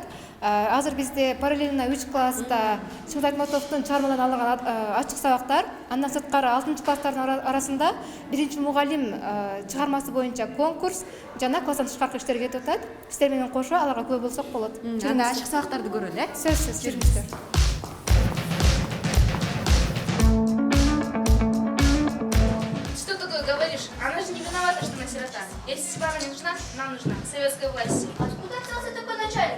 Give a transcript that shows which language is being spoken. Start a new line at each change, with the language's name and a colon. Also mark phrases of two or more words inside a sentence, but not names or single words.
Kyrgyz: Азыр бизде параллельно 3 класста Чыңгыз Айтматовдун чыгармаларынан алынган ачык сабактар, андан сырткары 6 класстардын арасында биринчи мугалим чыгармасы боюнча конкурс жана класстан тышкаркы иштер кетип атат. Сиздер менен кошо аларга күбө болсок болот. Анда ачык сабактарды көрөлү, э? Сөзсүз, жүрүңүздөр.
Russian: Что такое говоришь? Она же не виновата, что она сирота. Если справа не нужна, нам нужна советская власть. Откуда взялся такой начальник?